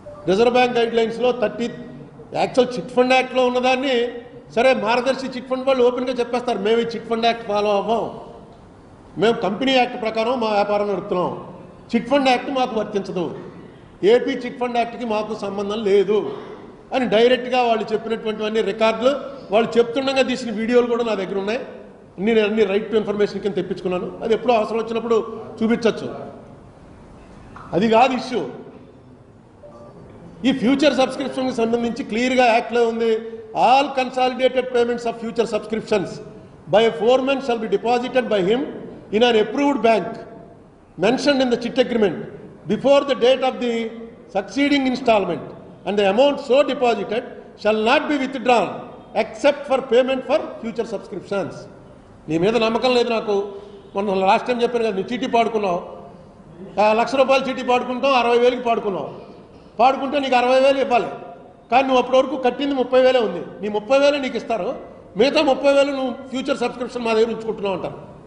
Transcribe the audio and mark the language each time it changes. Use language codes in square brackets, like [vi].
[te] Reserve bank గైడ్లైన్స్లో actual chit fund యాక్ట్లో ఉన్నదాన్ని సరే మార్గదర్శి చిట్ ఫండ్ వాళ్ళు ఓపెన్గా చెప్పేస్తారు, మేము ఈ చిట్ ఫండ్ యాక్ట్ ఫాలో అవ్వం, మేము కంపెనీ యాక్ట్ ప్రకారం మా వ్యాపారం నడుపుతున్నాం, చిట్ ఫండ్ యాక్ట్ మాకు వర్తించదు, ఏపీ చిట్ ఫండ్ యాక్ట్కి మాకు సంబంధం లేదు అని డైరెక్ట్గా వాళ్ళు చెప్పినటువంటివన్నీ రికార్డులు, వాళ్ళు చెప్తుండగా తీసిన వీడియోలు కూడా నా దగ్గర ఉన్నాయి. నేను అన్ని రైట్ టు ఇన్ఫర్మేషన్ కింద తెప్పించుకున్నాను. అది ఎప్పుడో అవసరం వచ్చినప్పుడు చూపించవచ్చు. అది కాదు ఇష్యూ. ఈ ఫ్యూచర్ సబ్స్క్రిప్షన్కి సంబంధించి క్లియర్గా యాక్ట్లో ఉంది, [en] All consolidated payments of future subscriptions by a foreman shall be deposited by him in an approved bank mentioned in the chit agreement before the date of the succeeding installment, and the amount so deposited shall not be withdrawn except for payment for future subscriptions. [te] నీ మీద నమ్మకం లేదు నాకు. మొన్న last time చెప్పాను కదా, నువ్వు చీటీ పాడుకున్నావు, ₹1,00,000 చీటీ పాడుకుంటావు, 60,000కి పాడుకున్నావు. పాడుకుంటే నీకు 60,000 ఇవ్వాలి, కానీ నువ్వు అప్పటి వరకు కట్టింది 30,000 ఉంది. నీ 30,000 నీకు ఇస్తారు, మిగతా 30,000 నువ్వు ఫ్యూచర్ సబ్స్క్రిప్షన్ మా దగ్గర ఉంచుకుంటున్నావు అంటారు.